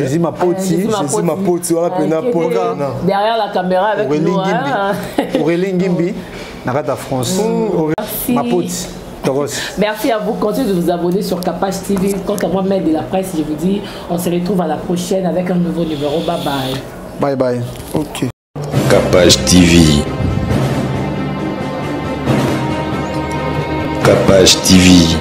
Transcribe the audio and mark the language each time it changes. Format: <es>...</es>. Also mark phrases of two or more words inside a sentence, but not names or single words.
<fr>Voilà, derrière la caméra avec nous. Aurélie Ngimbi, Narata France. Merci. Merci à vous. Continuez de vous abonner sur Capage TV. Quant à moi, maître de la presse, je vous dis, on se retrouve à la prochaine avec un nouveau numéro.</fr> <en>Bye bye. Bye bye.</en> <fr>Ok. Capage TV. Capage TV.</fr>